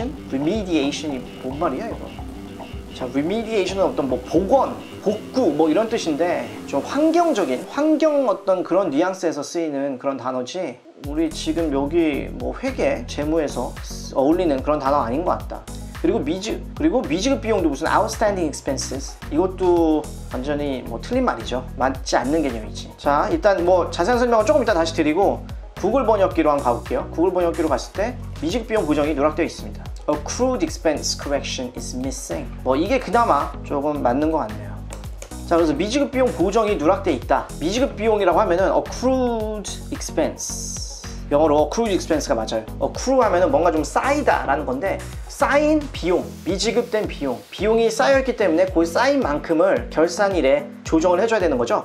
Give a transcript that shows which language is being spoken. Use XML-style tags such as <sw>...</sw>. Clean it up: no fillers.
<ko>remediation이 뭔 말이야 이거? 자, remediation은 어떤 뭐 복원, 복구 뭐 이런 뜻인데, 좀 환경적인, 환경 어떤 그런 뉘앙스에서 쓰이는 그런 단어지, 우리 지금 여기 뭐 회계, 재무에서 어울리는 그런 단어 아닌 것 같다. 그리고 미지급 비용도 무슨 outstanding expenses, 이것도 완전히 뭐 틀린 말이죠. 맞지 않는 개념이지. 자, 일단 뭐 자세한 설명은 조금 이따 다시 드리고, 구글 번역기로 한번 가볼게요. 구글 번역기로 갔을 때 미지급 비용 보정이 누락되어 있습니다.</ko> <en>Accrued expense correction is missing.</en> <ko>뭐 이게 그나마 조금 맞는 것 같네요. 자, 그래서 미지급 비용 보정이 누락되어 있다. 미지급 비용이라고 하면은 accrued expense, 영어로 accrued expense가 맞아요. accrue 하면은 뭔가 좀 쌓이다 라는 건데, 쌓인 비용, 미지급된 비용이 쌓여있기 때문에 그 쌓인 만큼을 결산일에 조정을 해줘야 되는 거죠.</ko>